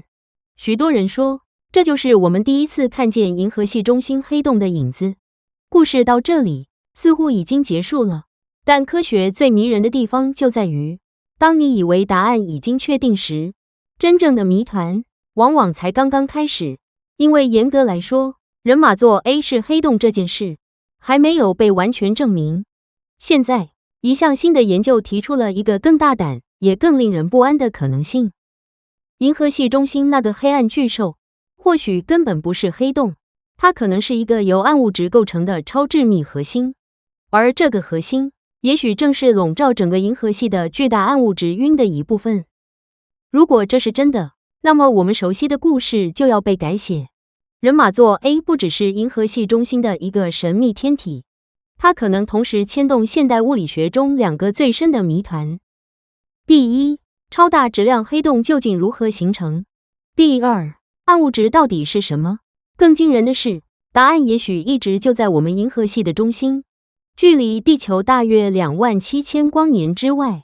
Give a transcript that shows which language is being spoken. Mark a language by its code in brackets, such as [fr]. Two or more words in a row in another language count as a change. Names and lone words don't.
[zh] 許多人說，這就是我們第一次看見銀河系中心黑洞的影子。故事到這裡似乎已經結束了，但科學最迷人的地方就在於，當你以為答案已經確定時，真正的謎團往往才剛剛開始。因為嚴格來說，人馬座 A 是黑洞這件事還沒有被完全證明。現在，一項新的研究提出了一個更大膽也更令人不安的可能性：銀河系中心那個黑暗巨獸，或許根本不是黑洞，它可能是一個由暗物質構成的超致密核心，而這個核心，也許正是籠罩整個銀河系的巨大暗物質暈的一部分。如果這是真的，那麼我們熟悉的故事就要被改寫。人馬座 A 不只是銀河系中心的一個神秘天體，它可能同時牽動現代物理學中兩個最深的謎團：第一，超大質量黑洞究竟如何形成？第二，暗物質到底是什麼？更驚人的是，答案也許一直就在我們銀河系的中心，距離地球大約27000光年之外。